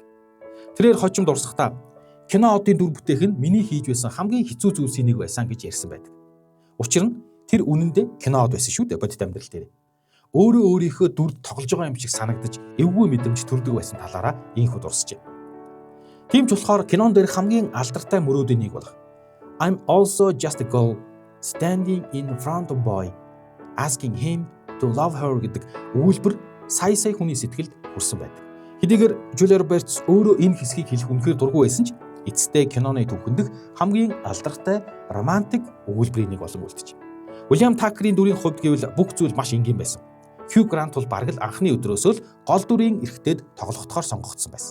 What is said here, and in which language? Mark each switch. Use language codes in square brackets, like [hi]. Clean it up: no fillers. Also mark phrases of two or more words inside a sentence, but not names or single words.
[mn] Тэрээр хожим дурсахдаа кино одын дүр бүтээх нь миний хийж байсан хамгийн хэцүү зүйлсийн нэг байсан гэж ярьсан байдаг. Учир нь тэр үнэндээ кино од байсан шүү дээ бодит амьдрал дээр. Өөрөө өөрийнхөө дүрд тоглож байгаа юм шиг санагдаж эвгүй мэдрэмж төрдөг байсан талаараа инхүү дурсжээ. Тийм ч болохоор кинон дээр хамгийн алдартай мөрөөдийн нэг болох [en] I'm also just a girl standing in front of boy asking him to love her [mn] гэдэг өгүүлбэр сая хүний сэтгэлд хүрсэн байдаг. Хэдийгээр Julia Roberts өөрөө энэ хэсгийг хэлэх үнэхээр дургүй байсан ч эцэстээ киноны түүхэнд хамгийн алдартай романтик өгүүлбэрийн нэг болон үлдэж. William Tucker-ийн дүрийн хувьд гэвэл бүх зүйл маш энгийн байсан. Hugh Grant бол бараг л анхны өдрөөсөө л гол дүрийн эрхтэд тоглохдохоор сонгогдсон байсан.